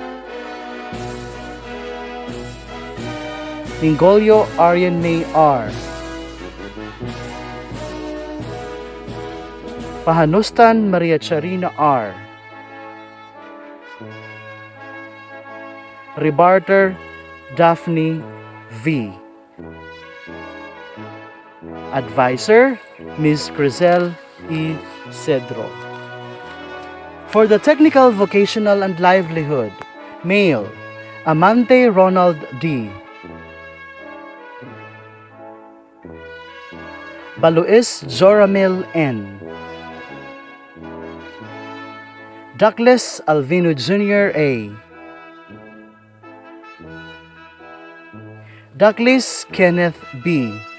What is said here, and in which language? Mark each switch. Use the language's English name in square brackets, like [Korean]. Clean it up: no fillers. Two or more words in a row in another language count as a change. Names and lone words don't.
[English] Lingolyo Aryan May R. Pahanustan Maria Charina R. Rebarter Daphne V. Advisor, Ms. Crizel E. Cedro. For the technical, vocational, and livelihood, male, Amante Ronald D. Baluis Joramil N. Douglas Alvino Jr. A. Douglas Kenneth B.